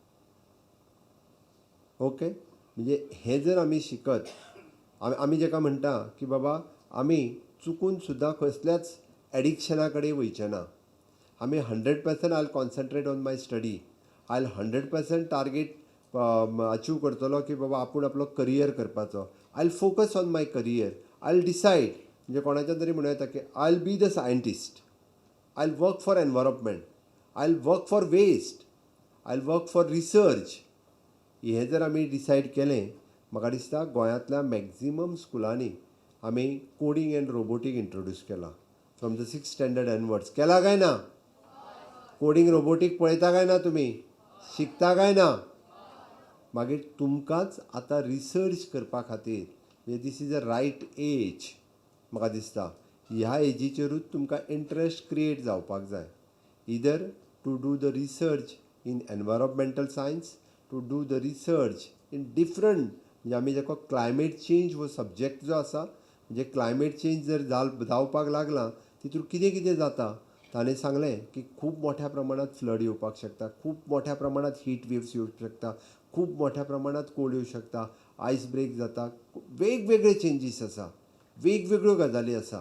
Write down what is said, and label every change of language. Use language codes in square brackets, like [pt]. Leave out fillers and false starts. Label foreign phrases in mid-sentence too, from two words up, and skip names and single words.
[kok] ओके म्हणजे हें जर आमी शिकत आमी जेका म्हणटा की बाबा आमी चुकून सुद्दां कसल्याच एडिक्शना कडेन वयचे ना. [en] आमी 100% I'll concentrate on my study. [kok] आयल 100% [en] target achieve [kok] करतलो की बाबा आपूण आपलो करियर करपाचो. [en] I will focus on my career. I will decide, [kok] म्हणजे कोणाच्या तरी म्हणूं येता की [en] I will be the scientist. I will work for environment. I will work for waste. I will work for research. [kok] हें जर आमी डिसायड केलें, म्हाका दिसता गोंयांतल्या मॅक्झिमम स्कुलांनी आमी [en] coding and robotic introduce [kok] केला [en] from the 6th standard onwards. [kok] केला काय ना? [en] coding robotic [kok] पळयता काय ना तुमी? शिकता काय ना? मागीर तुमकांच आतां रिसर्च करपा खातीर, म्हणजे [en] this is a right age [kok] म्हाका दिसता. ह्या एजीचेरूच तुमकां [en] interest create [kok] जावपाक जाय. [en] Either to do the research in environmental science, to do the research in different, [kok] म्हणजे आमी जेको [en] climate change [kok] हो सब्जेक्ट जो आसा, म्हणजे [en] climate change [kok] जर जावपाक लागला तितून कितें कितें जाता. ताणें सांगलें की खूब मोठ्या प्रमाणात फ्लड येवपाक शकता, खूब मोठ्या प्रमाणात [en] heat waves [kok] येवंक शकता, खूब मोठ्या प्रमाणात कोल्ड येवंक शकता, [en] ice break [kok] जाता, वेगवेगळे चेंजीस आसा, वेगवेगळ्यो गजाली आसा.